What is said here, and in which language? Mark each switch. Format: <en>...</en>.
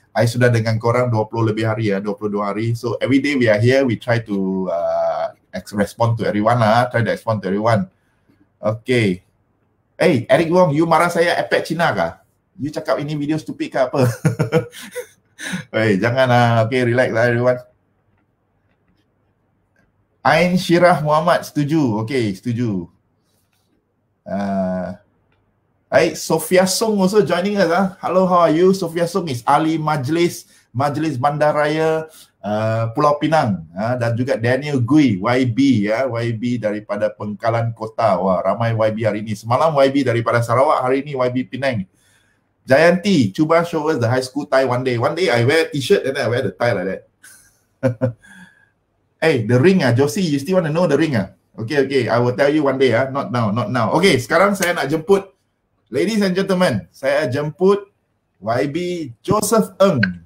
<ms>I sudah dengan korang 20 lebih hari ya, 22 hari.</ms> <en>So every day we are here, we try to respond to everyone lah.</en> <ms>Okay. Hey, Eric Wong, you marah saya epek Cina kah? You cakap ini video stupid ke apa? Hey, janganlah. Okay, relax lah everyone. Ain Syirah Muhammad, setuju. Okay, setuju.</ms> <en>Hey, Sophia Song also joining us. Hello, how are you? Sophia Song is</en> <ms>ahli Majlis Bandaraya Pulau Pinang. Dan juga Daniel Gui, YB ya. YB daripada Pengkalan Kota. Wah, ramai YB hari ini. Semalam YB daripada Sarawak, hari ini YB Penang.</ms> <en>Jayanti, cuba show us the high school tie one day. One day I wear t-shirt and then I wear the tie like that. Hey, the ring Josie, you still want to know the ring Okay, I will tell you one day not now.</en> <ms>Okay, sekarang saya nak jemput,</ms> <en>ladies and gentlemen,</en> <ms>saya jemput YB Joseph Ng.</ms>